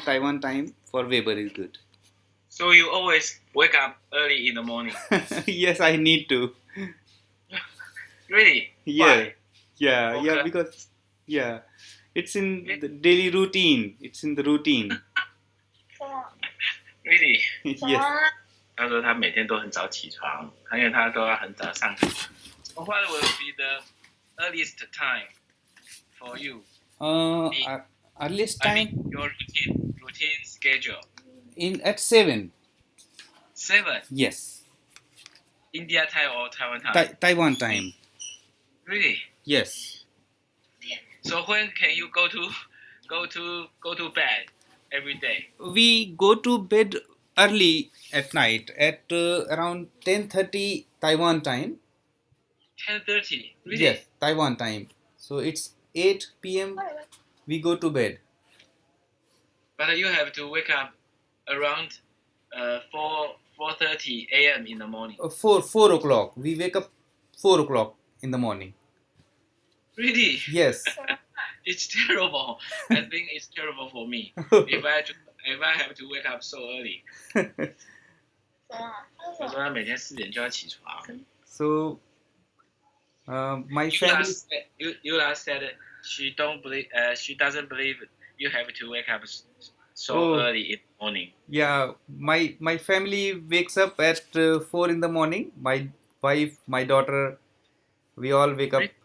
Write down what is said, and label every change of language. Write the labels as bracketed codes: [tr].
[en] Taiwan time for Weber is good. So you always wake up early in the morning. Yes, I need to. Really? Yeah. Why? Yeah, Okay. yeah, because it's in the daily routine. It's in the routine. Really? Yes. [zh] 他说他每天都很早起床，因为他都要很早上学。 [en] So what will be the earliest time for you? Earliest I time mean your routine schedule. at 7. 7 Yes. India time or Taiwan time? Taiwan time. Really? Yes. So when can you go to bed every day? We go to bed early at night at around 10:30 Taiwan time. 10:30. Really? Yes, Taiwan time. So it's 8 p.m. we go to bed. But you have to wake up around 4:30 a.m. in the morning. 4 o'clock. We wake up 4 o'clock in the morning. Really? Yes. It's terrible. I think it's terrible for me if I have to wake up so early. [zh] 他说他每天4点就要起床。 [en] So my family. Eula said she doesn't believe you have to wake up so early in the morning. Yeah, my family wakes up at 4 in the morning. My wife, my daughter, we all wake up.